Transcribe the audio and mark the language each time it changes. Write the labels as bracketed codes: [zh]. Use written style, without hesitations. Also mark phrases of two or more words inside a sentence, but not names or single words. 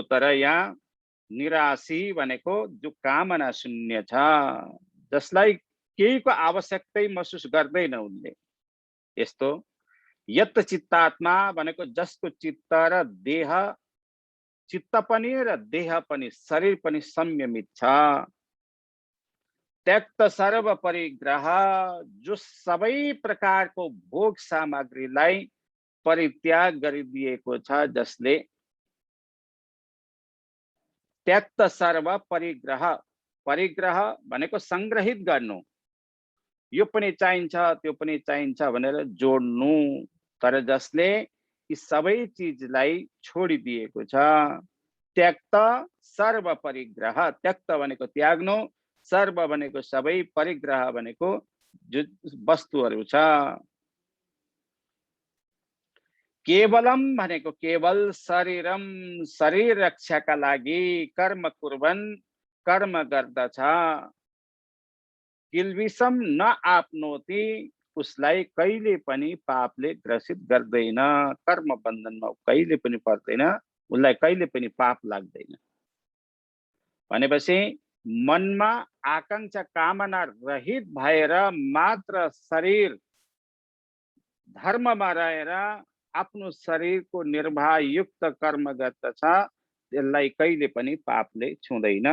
[ne] तर यहाँ निराशी भनेको जो कामना शून्य छ, जसलाई केहीको आवश्यकतै महसुस गर्दैन उनले। यस्तो [sa] यत चित्तात्मा [ne] भनेको जसको चित्त र देह, चित्त पनि र देह पनि, शरीर पनि संयमित छ। [sa] त्यक्त सर्व परिग्रह [ne] जो सबै प्रकारको भोग सामग्रीलाई परित्याग गरिदिएको छ, जसले [sa] त्यक्त सर्व परिग्रह, [ne] परिग्रह भनेको संग्रहित गर्नु, यो पनि चाहिन्छ त्यो पनि चाहिन्छ भनेर जोड्नु, तर जसले यी सबै चीजलाई छोडिदिएको छ, [sa] त्यक्त सर्व परिग्रह, [ne] त्यक्त भनेको त्याग्नु, सर्व भनेको सबै, परिग्रह भनेको जो वस्तुहरू छ। केवलम भनेको केवल, शरीरम शरीर रक्षाका लागि, [sa] कर्म कुर्वन् [ne] कर्म गर्दछ, [sa] किल्बिषम न आपनोति [ne] उसलाई कहिले पनि पापले ग्रसित गर्दैन, कर्म बन्धनमा कहिले पनि पर्दैन, उसलाई कहिले पनि पाप लाग्दैन। भनेपछि मनमा आकांक्षा कामना रहित भएर मात्र शरीर धर्ममा रहेर आफ्नो शरीरको निर्वाह युक्त कर्म गर्दछ, त्यसलाई कहिले पनि पापले छुँदैन।